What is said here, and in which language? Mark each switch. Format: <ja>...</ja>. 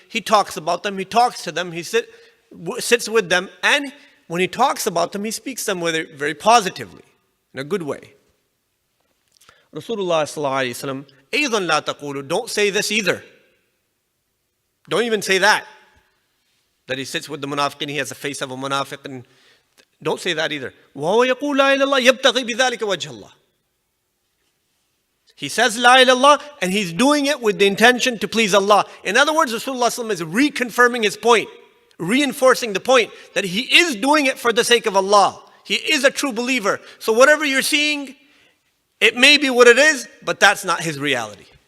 <en>He talks about them, he talks to them, he sits with them, and when he talks about them, he speaks to them very positively, in a good way. Rasulullah sallallahu alayhi wa sallam,</en> <ar>أيضا لا تقولوا,</ar> <en>don't say this either. Don't even say that. That he sits with the munafiqeen, he has the face of a munafiq, and don't say that either.</en> <ar>وهو يقول لا إله إلا الله يبتغي بذلك وجه الله.</ar> <en>He says La ilaha illallah and he's doing it with the intention to please Allah. In other words, Rasulullah sallallahu alaihi wasallam is reconfirming his point, reinforcing the point that he is doing it for the sake of Allah. He is a true believer. So whatever you're seeing, it may be what it is, but that's not his reality.</en>